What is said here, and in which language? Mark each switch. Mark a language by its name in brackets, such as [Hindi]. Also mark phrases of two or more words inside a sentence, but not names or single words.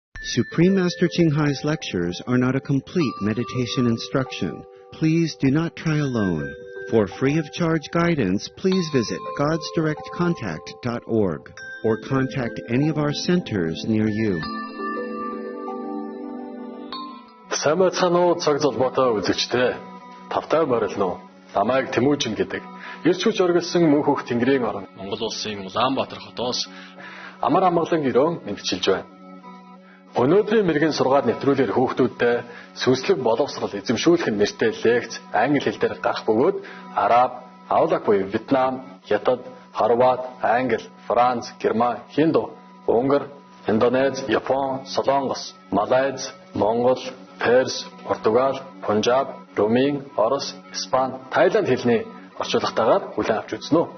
[English] Supreme Master Ching Hai's lectures are not a complete meditation instruction. Please do not try alone. For free of charge guidance, please visit godsdirectcontact.org or contact any of our centers near you. [Mongolian] Сайн байцгаана уу цаг золбоотой үзэгчдээ. Тавтай морилно. Намайг Тэмүүжин гэдэг. Ирч хүч оргилсан мөнхөх Тэнгэрийн орон Монгол улсын Улаанбаатар хотоос амар амгалан өрөө мэдчилж байна. Өнөөдрийн мэрэгэн сургаал нэвтрүүлгээр хүүхдүүдтэй сүнслэг боловсрол эзэмшүүлэх нэртэй лекц англи хэл дээр гарах бөгөөд Араб, Авлаг буюу Вьетнам, Хятад, Хорват, Англи, Франц, Герман, Хинду, Унгар, Индонез, Япон, Солонгос, Малайз, Монгол, Перс, Португал, Пунжаб, Румын, Орос, Испани, Тайланд хэлний орчуулгатаагаар хүлээн авч үзнэ үү.